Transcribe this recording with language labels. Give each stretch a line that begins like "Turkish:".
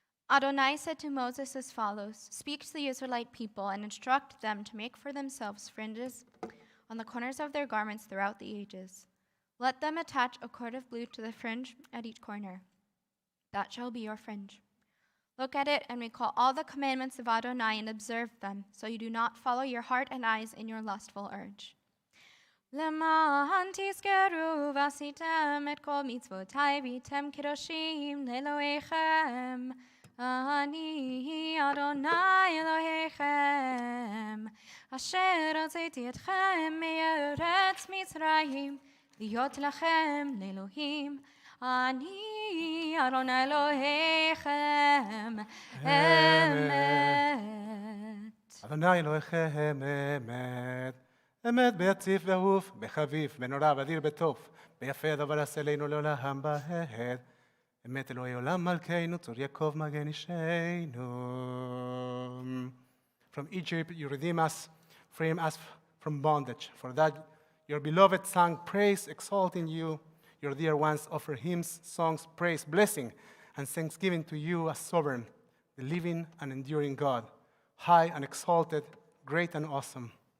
English: Adonai said to Moses as follows, "Speak to the Israelite people and instruct them to make for themselves fringes on the corners of their garments throughout the ages. Let them attach a cord of blue to the fringe at each corner. That shall be your fringe. Look at it and recall all the commandments of Adonai and observe them, so you do not follow your heart and eyes in your lustful urge.
Hebrew: למען תזכרו ועשיתם את כל מצוותיי והייתם קדושים לאלוהיכם. אני אדוני אלוהיכם, אשר הוצאתי אתכם מארץ מצרים, להיות לכם לאלוהים. אני אדוני אלוהיכם, אמת. אדוני אלוהיכם אמת. אמת ביציב ואהוב, בחביב, בנורא, באדיר, בטוב, ביפה הדבר עשה לנו לעולם בהד. אמת אלוהי עולם מלכנו, צור יעקב מגן אישנו.
English: From Egypt you redeem us, frame us from bondage. For that your beloved sang praise, exalting you. Your dear ones offer hymns, songs, praise, blessing, and thanksgiving to you as sovereign, the living and enduring God, high and exalted, great and awesome.